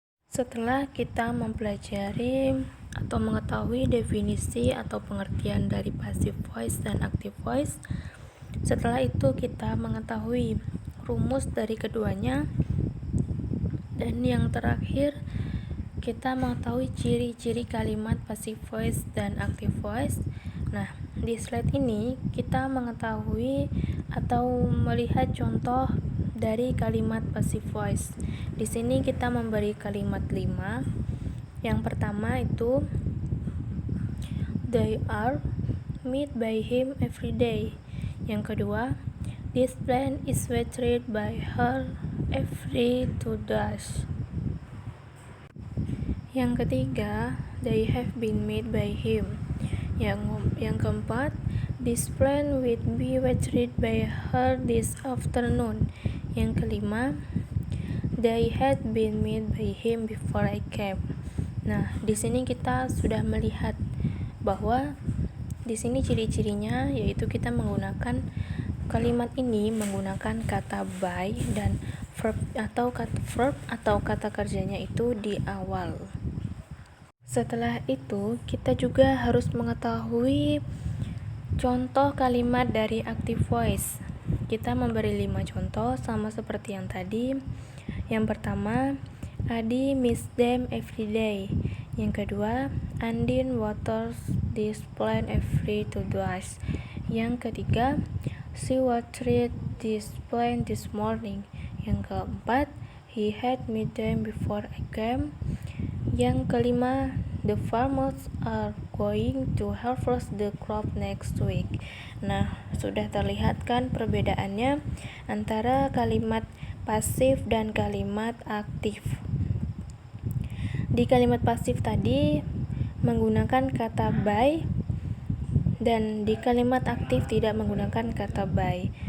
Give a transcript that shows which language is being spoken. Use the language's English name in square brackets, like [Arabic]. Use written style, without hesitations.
[Indonesian] Setelah kita mempelajari atau mengetahui definisi atau pengertian dari passive voice dan active voice, setelah itu kita mengetahui rumus dari keduanya, dan yang terakhir kita mengetahui ciri-ciri kalimat passive voice dan active voice. Nah, di slide ini kita mengetahui atau melihat contoh dari kalimat passive voice. Di sini kita memberi kalimat 5. Yang pertama itu [English] they are met by him every day. [Indonesian] Yang kedua, [English] this plant is watered by her every 2 days. [Indonesian] Yang ketiga, [English] they have been made by him. [Indonesian] Yang keempat, [English] this plant will be watered by her this afternoon. [Indonesian] Yang kelima, [English] they had been made by him before I came. [Indonesian] Nah, di sini kita sudah melihat bahwa di sini ciri-cirinya yaitu kita menggunakan kalimat ini menggunakan kata by dan verb atau kata kerjanya itu di awal. Setelah itu, kita juga harus mengetahui contoh kalimat dari active voice. Kita memberi 5 contoh sama seperti yang tadi. Yang pertama, [English] Adi miss them every day. [Indonesian] Yang kedua, [English] Andin waters this plant every 2 days. [Indonesian] Yang ketiga, [English] she watered this plant this morning. [Indonesian] Yang keempat, [English] he had met them before I came. [Indonesian] Yang kelima, [English] the farmers are going to harvest the crop next week. [Indonesian] Nah, sudah terlihat kan perbedaannya antara kalimat pasif dan kalimat aktif. Di kalimat pasif tadi menggunakan kata by, dan di kalimat aktif tidak menggunakan kata by.